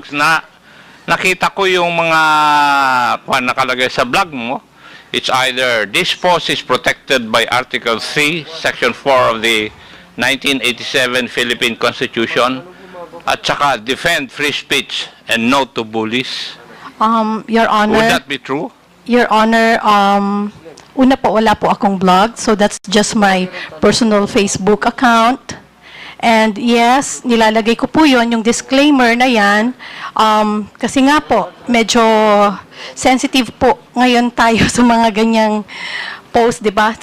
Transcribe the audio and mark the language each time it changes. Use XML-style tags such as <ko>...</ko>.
<tl>blogs, nakita ko yung mga nakalagay sa blog mo.</tl> <en>It's either this post is protected by Article 3, Section 4 of the 1987 Philippine Constitution</en> <tl>at saka</tl> <en>defend free speech and no to bullies. Your Honor. Would that be true?</en> <tl>Your Honor, una po, wala po akong blog.</tl> <en>So that's just my personal Facebook account. And yes,</en> <tl>nilalagay ko po yun, yung disclaimer na yan. Kasi nga po, medyo sensitive po ngayon tayo sa mga ganyang post, di ba?</tl>